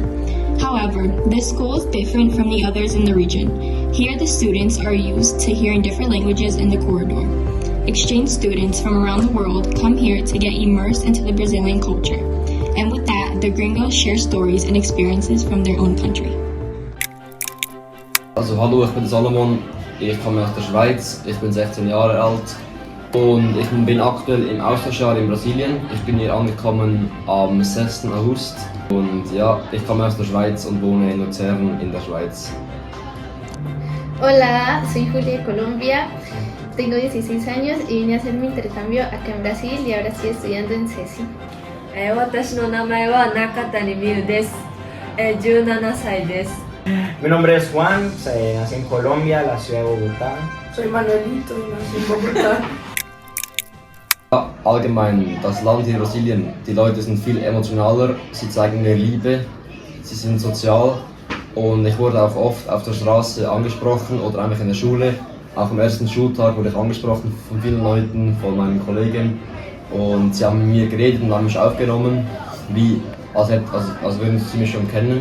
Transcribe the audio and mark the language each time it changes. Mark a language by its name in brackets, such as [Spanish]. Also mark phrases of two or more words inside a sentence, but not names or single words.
[English] However, this school is different from the others in the region. Here the students are used to hearing different languages in the corridor. Exchange students from around the world come here to get immersed into the Brazilian culture. And with that, the gringos share stories and experiences from their own country. [German] Also hallo, ich bin Salomon, ich komme aus der Schweiz, ich bin 16 Jahre alt und ich bin aktuell im Austauschjahr in Brasilien. Ich bin hier angekommen am 6. August und ja, ich komme aus der Schweiz und wohne in Luzern in der Schweiz. [Spanish] Hola, soy Julia de Colombia, tengo 16 años y vine a hacer mi intercambio acá en Brasil y ahora estoy estudiando en CESI. [Japanese] 私の名前は中谷美優です。17歳です。 [Spanish] Mi nombre es Juan, nací en Colombia, la ciudad de Bogotá. Soy Manuelito y nací en Bogotá. [German] Ja, allgemein, das Land hier Brasilien, die Leute sind viel emotionaler, sie zeigen mehr Liebe, sie sind sozial und ich wurde auch oft auf der Straße angesprochen oder einfach in der Schule. Auch am ersten Schultag wurde ich angesprochen von vielen Leuten, von meinen Kollegen und sie haben mit mir geredet und haben mich aufgenommen, wie als würden sie mich schon kennen.